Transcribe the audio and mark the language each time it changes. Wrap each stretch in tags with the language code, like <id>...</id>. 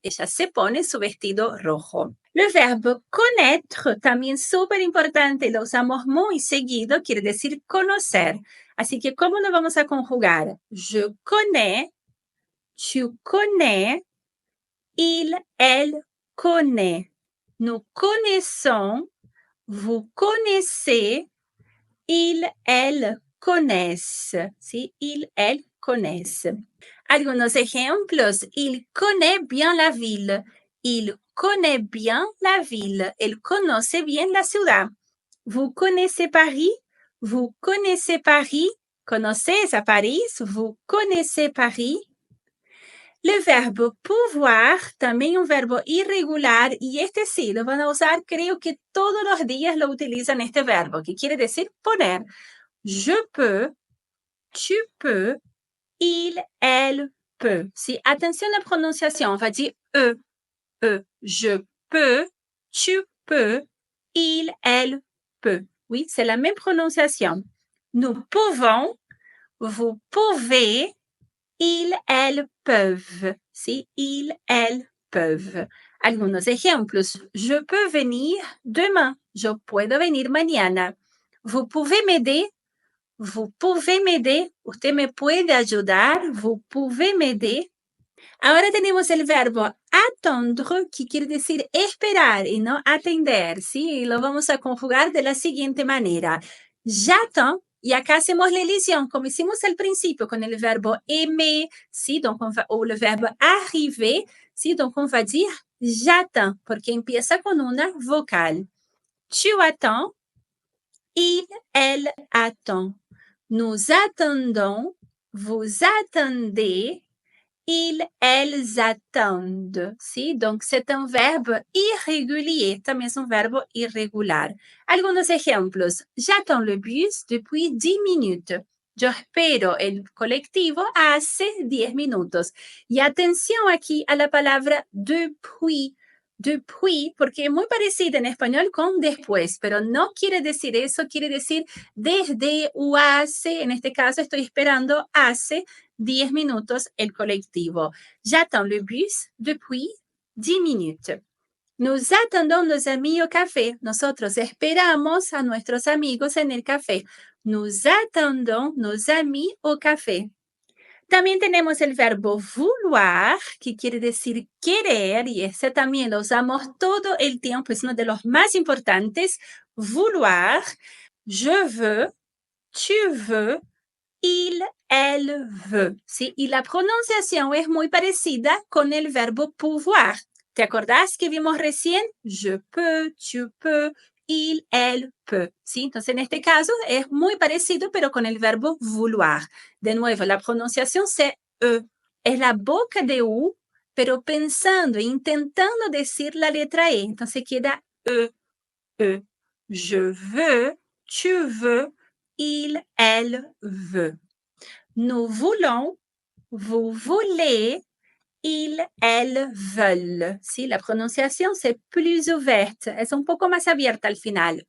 <es>Ella se pone su vestido rojo. Le verbo connaître, también súper importante, lo usamos muy seguido, quiere decir conocer. Así que, ¿cómo lo vamos a conjugar?</es> <fr>Je connais, tu connais, il, elle connaît. Nous connaissons, vous connaissez, il, elle connaissent. ¿Sí? Il, elle connaissent.</fr> <es>Algunos ejemplos.</es> <fr>Il connaît bien la ville. Il connaît bien la ville.</fr> <es>Él conoce bien la ciudad.</es> <fr>Vous connaissez Paris? Vous connaissez Paris?</fr> <es>¿Conoces a París?</es> <fr>Vous connaissez Paris?</fr> <es>Le verbo pouvoir, también un verbo irregular, y este sí lo van a usar, creo que todos los días lo utilizan este verbo, que quiere decir poner.</es> <fr>Je peux, tu peux, il, elle peut.</fr> <es>Sí, atención a la pronunciación,</es> <fr>on va dire e. Je peux, tu peux, il, elle peut. Oui, c'est la même prononciation. Nous pouvons, vous pouvez, ils, elles peuvent. ¿Sí? Ils, elles peuvent.</fr> <es>Algunos ejemplos.</es> <fr>Je peux venir demain.</fr> <es>Yo puedo venir mañana.</es> <fr>Vous pouvez m'aider. Vous pouvez m'aider.</fr> <es>Usted me puede ayudar.</es> <fr>Vous pouvez m'aider.</fr> <es>Ahora tenemos el verbo attendre, que quiere decir esperar y no atender, ¿sí? Y lo vamos a conjugar de la siguiente manera. J'attends, y acá hacemos la elisión, como hicimos al principio con el verbo aimer, ¿sí? Donc o el verbo arriver, ¿sí?</es> <fr>Donc on va dire j'attends,</fr> <es>porque empieza con una vocal.</es> <fr>Tu attends, il, elle attend. Nous attendons, vous attendez, ils, elles attendent. ¿Sí? Donc, c'est un verbe irrégulier.</fr> <es>También es un verbo irregular. Algunos ejemplos.</es> <fr>J'attends le bus depuis 10 minutes.</fr> <es>Yo espero el colectivo hace 10 minutos. Y atención aquí a la palabra depuis. Depuis, porque es muy parecida en español con después, pero no quiere decir eso, quiere decir desde o hace. En este caso estoy esperando hace 10 minutos el colectivo.</es> <fr>J'attends le bus depuis 10 minutes. Nous attendons nos amis au café.</fr> <es>Nosotros esperamos a nuestros amigos en el café.</es> <fr>Nous attendons nos amis au café.</fr> <es>También tenemos el verbo vouloir, que quiere decir querer, y ese también lo usamos todo el tiempo, es uno de los más importantes.</es> <fr>Vouloir, je veux, tu veux, il, elle veut, ¿sí?</fr> <es>Y la pronunciación es muy parecida con el verbo pouvoir. ¿Te acordás que vimos recién?</es> <fr>Je peux, tu peux, il, elle peut, ¿sí?</fr> <es>Entonces, en este caso es muy parecido, pero con el verbo vouloir. De nuevo, la pronunciación</es> <fr>c'est e.</fr> <es>Es la boca de u, pero pensando, intentando decir la letra e. Entonces queda e, e.</es> <fr>Je veux, tu veux, il, elle veut. Nous voulons, vous voulez, ils, elles, veulent.</fr> <es>¿Sí? La pronunciación</es> <fr>c'est plus ouverte,</fr> <es>es un poco más abierta al final.</es>